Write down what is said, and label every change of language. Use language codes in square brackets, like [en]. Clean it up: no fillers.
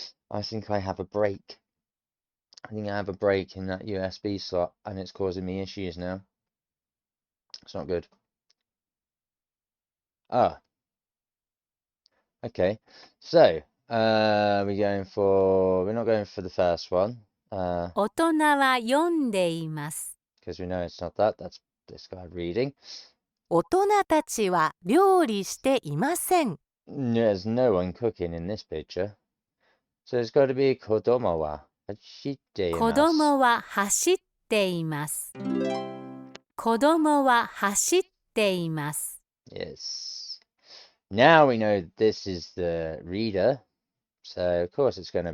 [en] I think I have a break. I think I have a break in that USB slot, and it's causing me issues now. It's not good. Ah. Okay. So, we're not going for the first one. [ja] 大人は読んでいます。 [en] Because we know it's not that. That's this guy reading. [ja] 大人たちは料理していません。 [en] There's no one cooking in this picture. So it's got to be [ja] kodomo wa hashite 子供は走っています。子供は走っています。 [en] Yes. Now we know this is the reader, so of course it's going to